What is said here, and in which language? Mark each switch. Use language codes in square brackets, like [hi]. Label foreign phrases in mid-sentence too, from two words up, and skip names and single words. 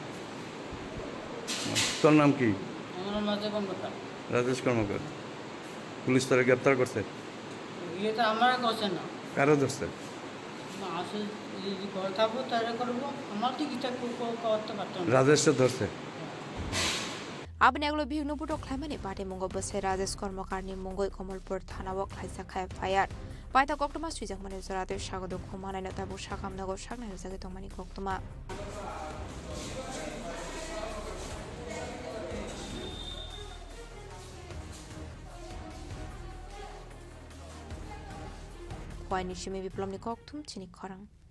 [bn] তোর নাম কি আমার মাঝে কোন কথা রাজেশ কর্মকার পুলিশ তারা গ্রেপ্তার করছে ইয়ে তো আমার করছে না কারো ধরছে আসে যদি ঘর থাকবো তাহলে করবো আমার তো কিছু করতে পারতাম না রাজেশকে ধরছে [trp] Abni aglo bihnu buto khlaimani pati mungo bose Rajesh Kormakarni mungoi Komalpur thanao khlaisa khai fire. Paita koktoma suijak mani zorate shagodo khumanai na tabu shakam nago shaknai jage tongmani koktoma. Khwaini shimi biplomni koktum chini khorang.